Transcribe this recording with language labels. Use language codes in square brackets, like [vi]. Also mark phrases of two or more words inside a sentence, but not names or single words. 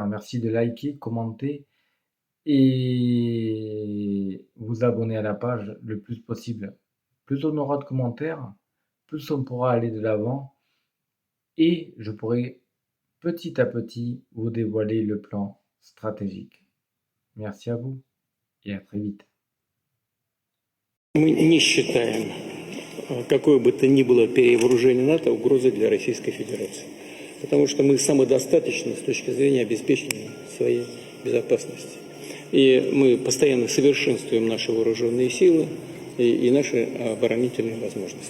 [fr] Merci de liker, commenter et vous abonner à la page le plus possible. Plus on aura de commentaires, plus on pourra aller de l'avant et je pourrai petit à petit vous dévoiler le plan stratégique. Merci à vous et à très vite. [ru] Мы не считаем какое бы то ни было перевооружение НАТО угрозой для Российской Федерации. Потому что мы самодостаточны с точки зрения обеспечения своей безопасности. И мы постоянно совершенствуем наши вооруженные силы и наши оборонительные возможности.